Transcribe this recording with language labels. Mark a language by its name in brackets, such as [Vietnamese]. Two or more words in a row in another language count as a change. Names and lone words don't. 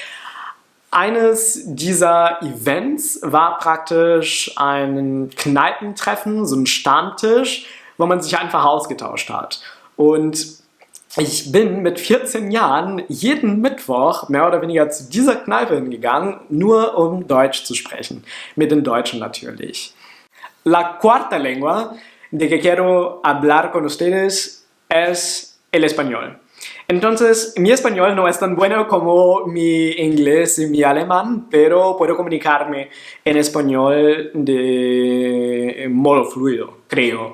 [German] Eines dieser Events war praktisch ein Kneipentreffen, so ein Stammtisch, wo man sich einfach ausgetauscht hat. Und ich bin mit 14 Jahren jeden Mittwoch mehr oder weniger zu dieser Kneipe hingegangen, nur um Deutsch zu sprechen. Mit den Deutschen natürlich. [Spanish] La cuarta lengua de que quiero hablar con ustedes es el español. Entonces, mi español no es tan bueno como mi inglés y mi alemán, pero puedo comunicarme en español de modo fluido, creo.